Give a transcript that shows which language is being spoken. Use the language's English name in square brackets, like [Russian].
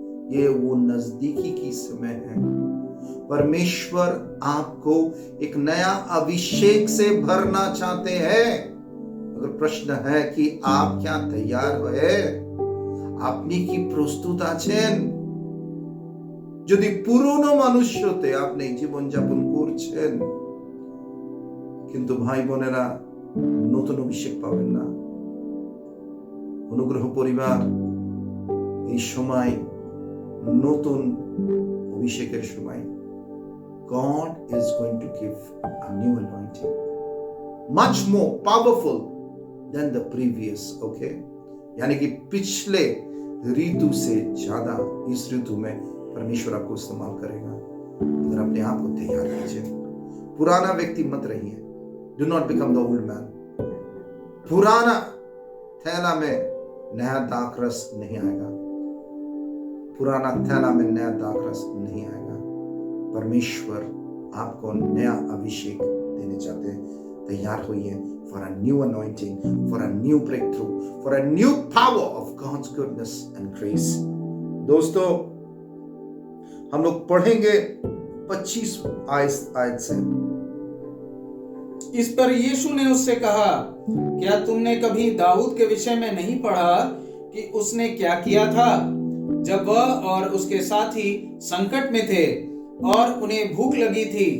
[Hindi] ये वो नजदीकी की समय है। परमेश्वर आपको एक नया अभिषेक से भरना चाहते हैं। अगर प्रश्न है कि आप क्या तैयार हुए, [Bangla] আপনি কি প্রস্তুত আছেন? যদি পুরনো মানুষতে আপনি জীবনযাপন করছেন, কিন্তু ভাই বোনেরা নতুন অভিষেক পাবেন না। অনুগ্রহ পরিবার, এই সময় নতুন অভিষেকের সময়। [English] God is going to give a new anointing, much more powerful than the previous, okay? [Hindi] यानी कि पिछले ऋतु से ज्यादा इस ऋतु में परमेश्वर आपको इस्तेमाल करेगा। अगर अपने आप को तैयार कीजिए। पुराना व्यक्ति मत रहिए। [English] Do not become the old man. [Hindi] पुराना थैला में नया दाखरस नहीं आएगा। पुराना थैला में नया दाखरस नहीं आएगा। परमेश्वर आपको नया अभिषेक देने चाहते हैं। तैयार होइए [English] for a new anointing, for a new breakthrough, for a new power of God's goodness and grace. [Hindi] दोस्तों, हम लोग पढ़ेंगे 25 आयत से। इस पर यीशु ने उससे कहा, क्या तुमने कभी दाऊद के विषय में नहीं पढ़ा कि उसने क्या किया था जब वह और उसके साथी संकट में थे और उन्हें भूख लगी थी?